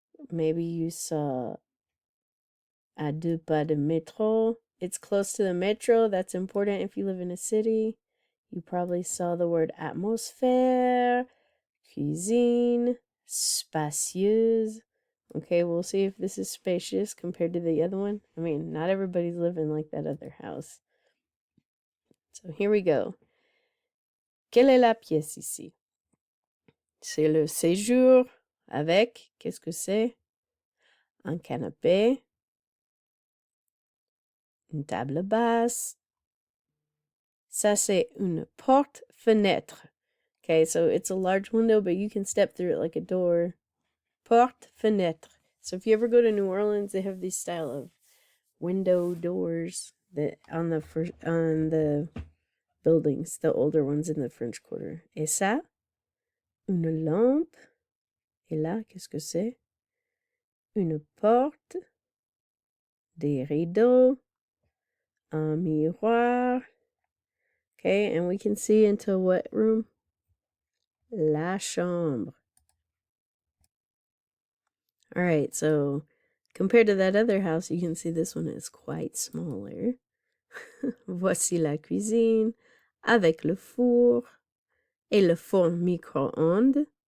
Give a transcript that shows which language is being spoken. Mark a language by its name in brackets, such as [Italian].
[English] Maybe you saw [French] à 2 pas de métro. [English] It's close to the metro. That's important if you live in a city. You probably saw the word atmosphere, cuisine, spacieuse. Okay, we'll see if this is spacious compared to the other one. I mean, not everybody's living like that other house. So here we go. [French] Quelle est la pièce ici? C'est le séjour avec, qu'est-ce que c'est? Un canapé, une table basse. Ça, c'est une porte-fenêtre. [English] Okay, so it's a large window, but you can step through it like a door. Porte-fenêtre. So if you ever go to New Orleans, they have these style of window doors that on the buildings, the older ones in the French Quarter. [French] Et ça, une lampe. Et là, qu'est-ce que c'est? Une porte, des rideaux, un miroir. [English] Okay, and we can see into what room? La chambre. All right, so compared to that other house, you can see this one is quite smaller. [French] Voici la cuisine avec le four et le four micro-ondes.